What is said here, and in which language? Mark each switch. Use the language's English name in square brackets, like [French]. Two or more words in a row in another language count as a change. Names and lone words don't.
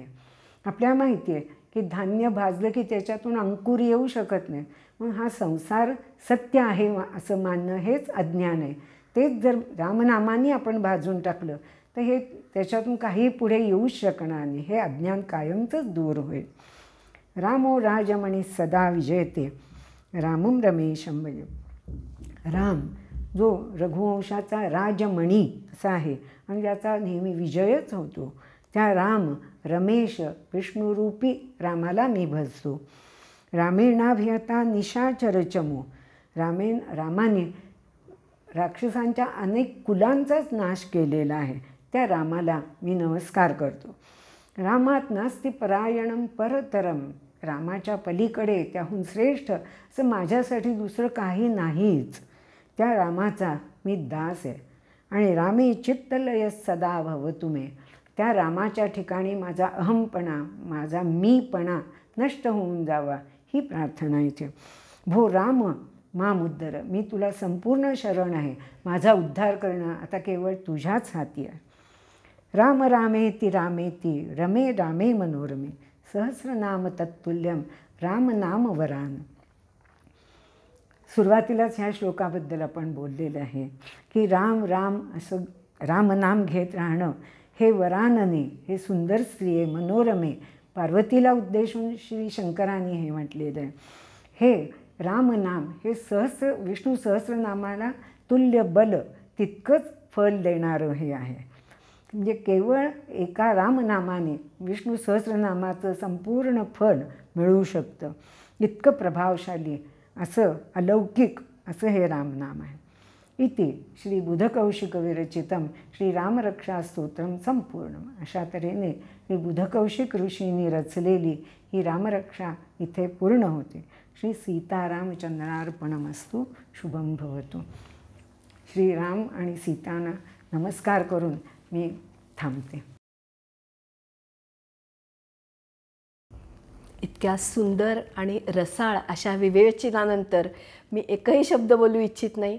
[Marathi] आपल्याला माहिती आहे की धान्य भाजलं की त्याच्यातून अंकुर येऊ शकत नाही. मग हा संसार सत्य आहे असं मानणं हेच अज्ञान आहे. तेच जर रामनामाने आपण भाजून टाकलं तर हे त्याच्यातून काही पुढे येऊच शकणार नाही. हे अज्ञान कायमचंच दूर होईल. [Sanskrit] रामो राजमणी सदा विजयते रामम रमेशम भजे. [Marathi] राम जो रघुवंशाचा राजमणी असा आहे आणि ज्याचा नेहमी विजयच होतो, त्या राम रमेश विष्णुरूपी रामाला मी भजतो. [Sanskrit] रामेणाभियता निशाचरचमो, [Marathi] रामाने राक्षसांच्या अनेक कुलांचाच नाश केलेला आहे. त्या रामाला मी नमस्कार करतो. [Sanskrit] रामात नास्ति परायणम परतरम, [Marathi] रामाच्या पलीकडे त्याहून श्रेष्ठ असं माझ्यासाठी दुसरं काही नाहीच. त्या रामाचा मी दास आहे. आणि [Sanskrit] रामे चित्तलय सदा भवतु मे, [Marathi] त्या रामाच्या ठिकाणी माझा अहमपणा, माझा मीपणा नष्ट होऊन जावा ही प्रार्थना इथे. [Sanskrit] भो राम मामुद्दर, [Marathi] मी तुला संपूर्ण शरण आहे. माझा उद्धार करणं आता केवळ तुझ्याच हाती आहे. [Sanskrit] राम रामेति रामेति रमे रामे मनोरमे सहस्रनाम तत्तुल्यम राम नाम वरान. [Marathi] सुरुवातीलाच ह्या श्लोकाबद्दल आपण बोललेलं आहे की राम राम असं रामनाम घेत राहणं हे वरानने, हे सुंदर स्त्रिये मनोरमे, पार्वतीला उद्देशून श्री शंकरांनी हे म्हटलेलं आहे. हे रामनाम हे विष्णू सहस्रनामाला तुल्य बल, तितकंच फल देणारं हे आहे. म्हणजे केवळ एका रामनामाने विष्णू सहस्रनामाचं संपूर्ण फल मिळू शकतं. इतकं प्रभावशाली असं अलौकिक असं हे रामनाम आहे. [Sanskrit] इति श्री बुधकौशिकविरचितं श्रीरामरक्षास्तोत्रं संपूर्णं. [Marathi] अशा तऱ्हेने श्री बुधकौशिक ऋषींनी रचलेली ही रामरक्षा इथे पूर्ण होते. [Sanskrit] श्री सीतारामचंद्रार्पणमस्तु. शुभं भवतु. [Marathi] श्रीराम आणि सीतांना नमस्कार करून मी थांबते. इतक्या सुंदर आणि रसाळ अशा विवेचनानंतर मी एकही शब्द बोलू इच्छित नाही.